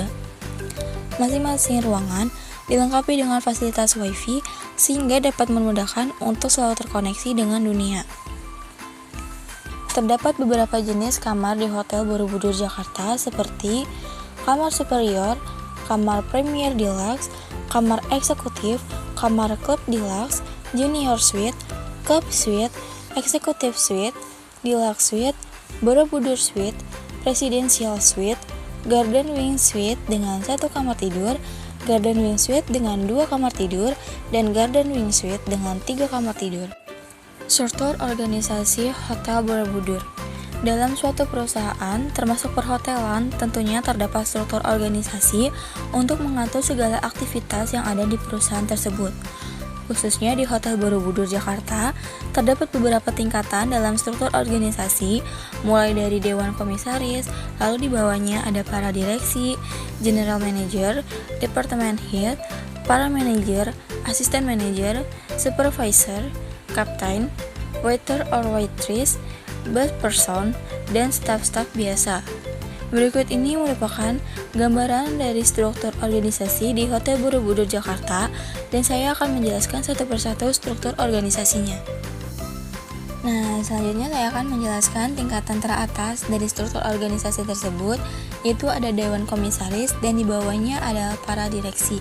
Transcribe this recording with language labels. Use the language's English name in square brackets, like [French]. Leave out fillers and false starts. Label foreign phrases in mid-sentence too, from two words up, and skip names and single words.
[Indonesian] Masing-masing ruangan dilengkapi dengan fasilitas Wi-Fi sehingga dapat memudahkan untuk selalu terkoneksi dengan dunia. Terdapat beberapa jenis kamar di Hotel Borobudur Jakarta seperti kamar superior, kamar Premier Deluxe, kamar eksekutif, kamar Club Deluxe, Junior Suite, Club Suite, Executive Suite, Deluxe Suite, Borobudur Suite, Presidential Suite, Garden Wing Suite dengan 1 kamar tidur, Garden Wing Suite dengan 2 kamar tidur, dan Garden Wing Suite dengan 3 kamar tidur. Struktur organisasi Hotel Borobudur. Dalam suatu perusahaan, termasuk perhotelan, tentunya terdapat struktur organisasi untuk mengatur segala aktivitas yang ada di perusahaan tersebut. Khususnya di Hotel Borobudur Jakarta, terdapat beberapa tingkatan dalam struktur organisasi, mulai dari Dewan Komisaris, lalu di bawahnya ada para direksi, [English] General Manager, Department Head, [Indonesian] para manajer, asisten manajer, supervisor, kapten, [English] waiter or waitress, bus person, [Indonesian] dan staf-staf biasa. Berikut ini merupakan gambaran dari struktur organisasi di Hotel Borobudur Jakarta, dan saya akan menjelaskan satu persatu struktur organisasinya. Nah, selanjutnya saya akan menjelaskan tingkatan teratas dari struktur organisasi tersebut, yaitu ada Dewan Komisaris dan di bawahnya ada para direksi.